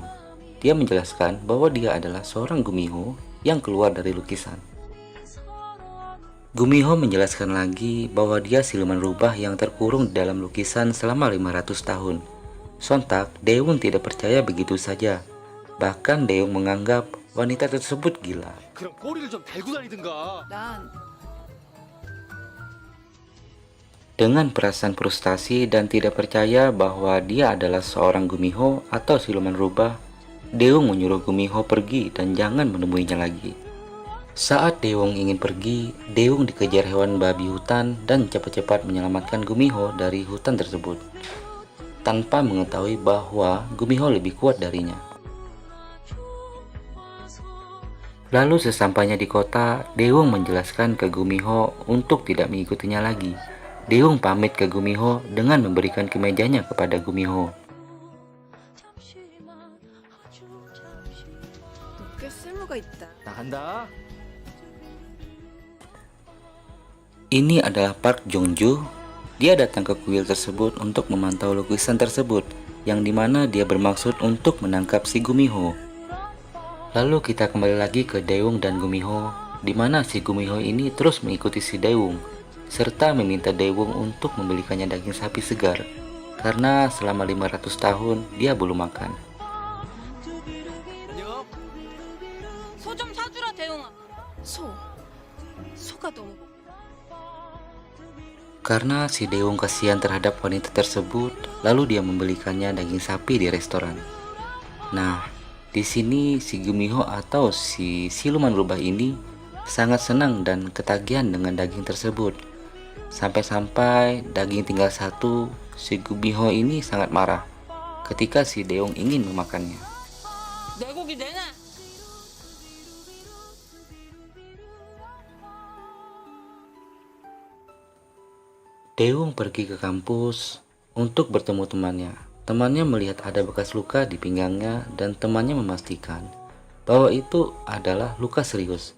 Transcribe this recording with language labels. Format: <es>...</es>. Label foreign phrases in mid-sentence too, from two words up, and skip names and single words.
<id>Dia menjelaskan bahwa dia adalah seorang Gumiho yang keluar dari lukisan. Gumiho menjelaskan lagi bahwa dia siluman rubah yang terkurung di dalam lukisan selama 500 tahun. Sontak, Daewoo tidak percaya begitu saja. Bahkan Daewoo menganggap wanita tersebut gila.</id> <ko>그럼 꼬리를 좀 달고 다니든가. 난</ko> <id>Dengan perasaan frustasi dan tidak percaya bahwa dia adalah seorang Gumiho atau siluman rubah, Daewoo menyuruh Gumiho pergi dan jangan menemuinya lagi. Saat Daewoo ingin pergi, Daewoo dikejar hewan babi hutan dan cepat-cepat menyelamatkan Gumiho dari hutan tersebut, tanpa mengetahui bahwa Gumiho lebih kuat darinya. Lalu sesampainya di kota, Daewoo menjelaskan ke Gumiho untuk tidak mengikutinya lagi. Daewoo pamit ke Gumiho dengan memberikan kemejanya kepada Gumiho.</id> <ko>너 꽤 쓸모가 있다. 나간다.</ko> <id>Ini adalah Park Jong-ju. Dia datang ke kuil tersebut untuk memantau lukisan tersebut, yang dimana dia bermaksud untuk menangkap si Gumiho. Lalu kita kembali lagi ke Daewoo dan Gumiho, di mana si Gumiho ini terus mengikuti si Daewoo, serta meminta Daewoo untuk membelikannya daging sapi segar, karena selama 500 tahun dia belum makan.</id> <ko>안녕. 소 좀 사주라 대웅아. 소가 너무</ko> <id>Karena si Daewoo kasihan terhadap wanita tersebut, lalu dia membelikannya daging sapi di restoran. Nah, di sini si Gumiho atau si siluman rubah ini sangat senang dan ketagihan dengan daging tersebut. Sampai-sampai daging tinggal satu, si Gumiho ini sangat marah ketika si Daewoo ingin memakannya.</id> <ko>내 고기 내놔.</ko> <id>Daewoo pergi ke kampus untuk bertemu temannya. Temannya melihat ada bekas luka di pinggangnya dan temannya memastikan bahwa itu adalah luka serius.</id>